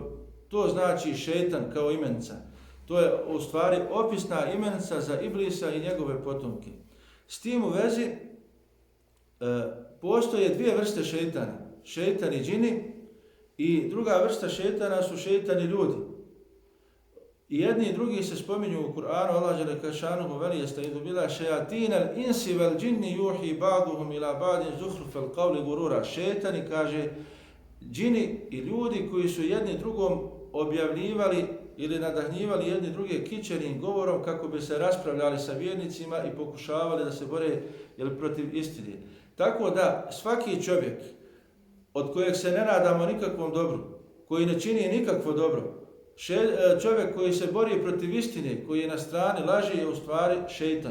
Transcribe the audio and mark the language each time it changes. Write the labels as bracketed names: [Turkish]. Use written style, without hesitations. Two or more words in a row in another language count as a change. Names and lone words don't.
[Bosnian] To znači šejtan kao imenica. To je u stvari opisna imenica za Iblisa i njegove potomke. S tim u vezi postoje 2 vrste šejtana. Šejtani džini i druga vrsta šejtana su šejtani ljudi. I jedni i drugi se spominju u Kur'anu, Allah dželle veli [Arabic] يستعيذ بالله شياطين الإنس والجن يوحي بعضهم إلى بعض زخرف القول غرورا. [Bosnian] Šejtani, kaže, džini i ljudi koji su jedni drugom objavljivali ili nadahnjivali jedni druge kićenim govorom kako bi se raspravljali sa vjernicima i pokušavali da se bore protiv istine. Tako da svaki čovjek od kojeg se ne nadamo nikakvom dobru, koji ne čini nikakvo dobro, čovjek koji se bori protiv istine, koji je na strani laži, je u stvari šejtan.